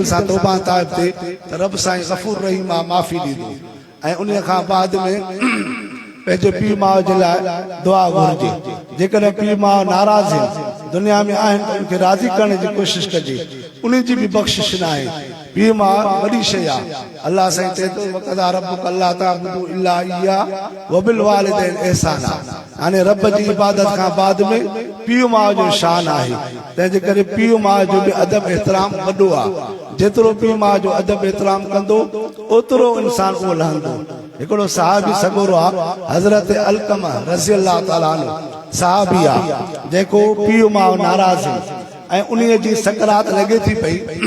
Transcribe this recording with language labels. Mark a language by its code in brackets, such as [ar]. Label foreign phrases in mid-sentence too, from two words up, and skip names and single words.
[sd] सां तौबा ताइब थिए त रब साईं गफ़ूर रहीम आहे माफ़ी ॾींदो ऐं उन खां बाद में पंहिंजे पीउ माउ जे लाइ दुआ घुरिजे जेकॾहिं पीउ माउ नाराज़ आहिनि दुनिया में आहिनि त उनखे राज़ी करण जी कोशिश कजे उन जी बि बख़्शिश न आहे पीउ माउ वॾी शइ आहे अलाह साईं चए थो [ar] وقضى ربك ألا تعبدوا إلا إياه وبالوالدين إحسانا [sd] हाणे रब जी इबादत खां बाद में पीउ माउ जो शान आहे तंहिंजे करे पीउ माउ जो बि अदब एतिराम वॾो आहे जेतिरो पीउ माउ जो अदब एतिराम कंदो ओतिरो इंसान उहो लहंदो हिकिड़ो सहाबी सगोरो आहे हज़रत अलकमा [ar] رضي الله تعالى عنه [sd] सहाबी आहे जेको पीउ माउ नाराज़ ऐं उन जी सकरात लॻे थी पई